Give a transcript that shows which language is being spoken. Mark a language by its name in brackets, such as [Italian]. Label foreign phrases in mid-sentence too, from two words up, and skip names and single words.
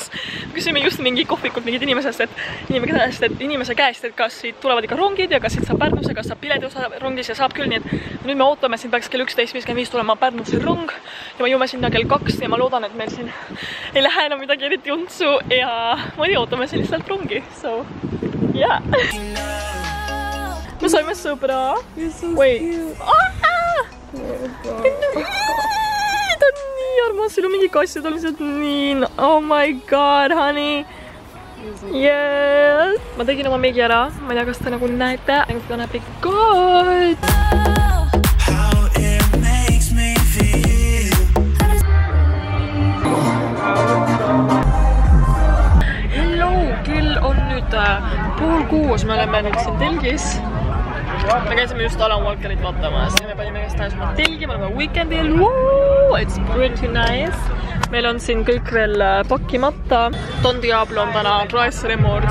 [Estonian] Küsime just mingi kohvikult mingid inimese käest, et kas siit tulevad ikka rongid ja kas siit saab Pärnusse, kas saab pileti osa rongis ja saab küll, nii et nüüd me ootame, siin peaks kell 11.55 tulema Pärnusse rong ja me jõuame sinna kell 2 ja ma loodan, et meil siin ei lähe enam midagi eriti untsu ja ma ei ootame siin lihtsalt rongi, [English] so yeah. [Estonian] Me saime sõbra. Ta on nii armas, siin on mingi kass ja ta on lihtsalt nii, [English] oh my god, honey. Yes. [Estonian] Ma tegin oma meigi ära, ma ei tea, kas te nagu näete, aga ta näeb ikka good. Hello, kell on nüüd 5:30, me oleme nüüd siin telgis. Me käisime just Alan Walkerit vaatamas ja me panime käest tähes oma telgi, me oleme weekendil. [English] Woo! It's pretty nice. [Estonian] Meil on siin kõik veel pakkimata. Don Diablo on täna Rice Remord.